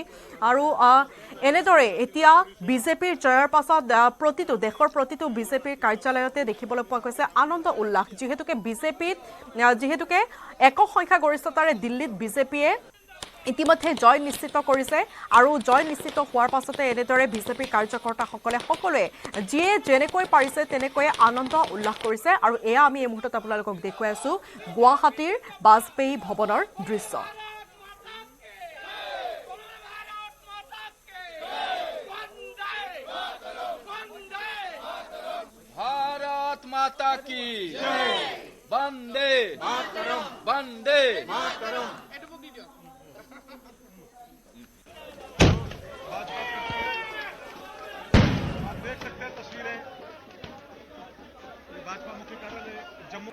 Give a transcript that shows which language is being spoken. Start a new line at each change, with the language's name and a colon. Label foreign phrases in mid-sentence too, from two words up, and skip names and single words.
Assamese: আৰু এনেদৰে এতিয়া বিজেপিৰ জয়ৰ পাছত দেশৰ প্ৰতিটো বিজেপিৰ কাৰ্যালয়তে দেখিবলৈ পোৱা গৈছে আনন্দ উল্লাস যিহেতুকে একক সংখ্যা গৰিষ্ঠতাৰে দিল্লীত বিজেপিয়ে ইতিমধ্যে জয় নিশ্চিত কৰিছে আৰু জয় নিশ্চিত হোৱাৰ পাছতে এনেদৰে বিজেপিৰ কাৰ্যকৰ্তাসকলে সকলোৱে যিয়ে যেনেকৈ পাৰিছে তেনেকৈ আনন্দ উল্লাস কৰিছে আৰু এয়া আমি এই মুহূৰ্তত আপোনালোকক দেখুৱাই আছো গুৱাহাটীৰ বাজপেয়ী ভৱনৰ দৃশ্য
Hindi: माता की वंदे वंदे देख सकते हैं तस्वीरें भाजपा मुख्य कार्यालय जम्मू